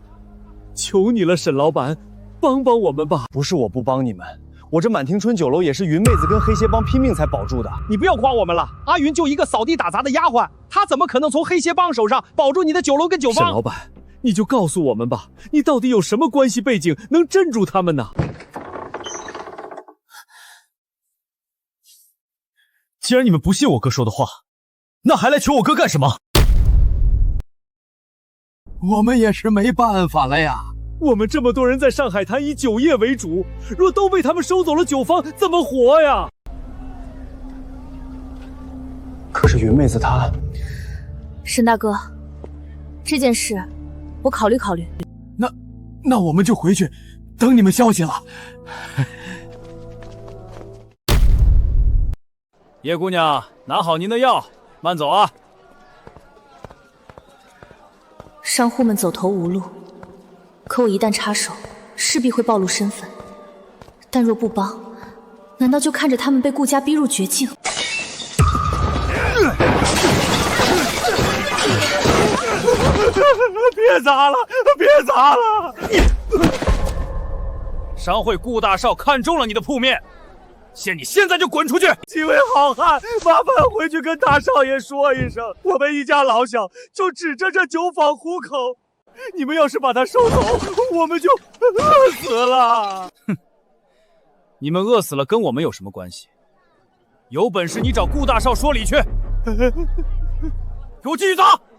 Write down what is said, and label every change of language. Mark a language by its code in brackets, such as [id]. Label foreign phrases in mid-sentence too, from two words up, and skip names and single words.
[zh] 求你了，沈老板，幫幫我們吧！不是我不幫你們，我這滿庭春酒樓也是雲妹子跟黑蠍幫拼命才保住的。你不要誇我們了，阿雲就一個掃地打雜的丫鬟，她怎麼可能從黑蠍幫手上保住你的酒樓跟酒坊？沈老板，你就告訴我們吧，你到底有什麼關係背景能鎮住他們呢？既然你們不信我哥說的話，那還來求我哥幹什麼？我們也是沒辦法了呀。我們這麼多人在上海灘以酒業為主，若都被他們收走了酒坊，怎麼活呀？可是雲妹子她…… 沈大哥，這件事我考慮考慮。那我們就回去等你們消息了。葉姑娘，拿好您的藥，慢走啊。商戶們走投無路，可我一旦插手，勢必會暴露身份。但若不幫，難道就看着他們被顧家逼入絕境？別砸了，別砸了！商會顧大少看中了你的鋪面，限你現在就滾出去！幾位好漢，麻煩回去跟大少爺說一聲，我們一家老小就指着這酒坊糊口，你們要是把他收走，我們就餓死了。哼，你們餓死了跟我們有什麼關係？有本事你找顧大少說理去！給我繼續走！